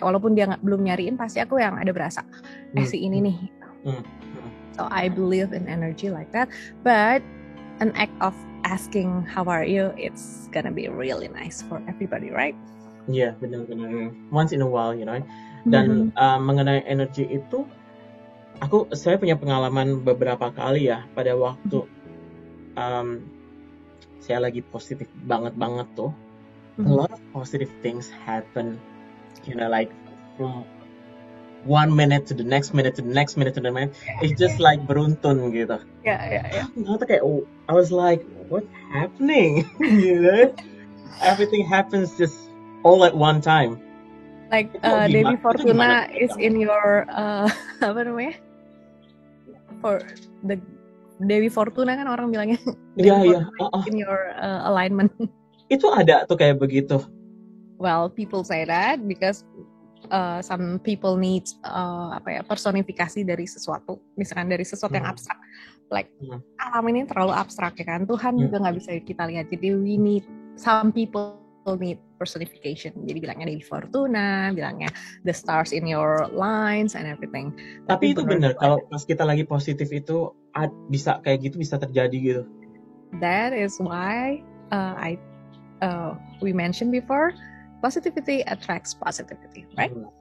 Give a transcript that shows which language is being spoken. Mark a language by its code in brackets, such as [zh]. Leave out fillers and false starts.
[id] Walaupun dia belum nyariin, pasti aku yang ada berasa. Si ini nih. [en] So I believe in energy like that. But an act of asking how are you, it's gonna be really nice for everybody, right? Iya, benar-benar. Once in a while, you know. [id] Dan mengenai energi itu, saya punya pengalaman beberapa kali ya pada waktu saya lagi positif banget tuh. [en] A lot of positive things happen, you know, like from 1 minute to the next minute to the next minute to the next. It's just like beruntun gitu. Yeah. I was like, what's happening? You know, everything happens just all at one time. Like Dewi Fortuna is in your apa namanya? [id] For the Dewi Fortuna kan orang bilangnya. Iya. [en] In your alignment. [id] Itu ada tuh kayak begitu. [en] Well, people say that because some people need personifikasi dari sesuatu, misalkan dari sesuatu yang abstrak, like alam ini terlalu abstrak ya kan, Tuhan juga nggak bisa kita lihat, jadi some people need personification, jadi bilangnya Dewi Fortuna, bilangnya the stars in your lines and everything. [id] Tapi itu benar, kalau pas kita lagi positif itu bisa kayak gitu, bisa terjadi gitu. [en] That is why we mentioned before, positivity attracts positivity, right?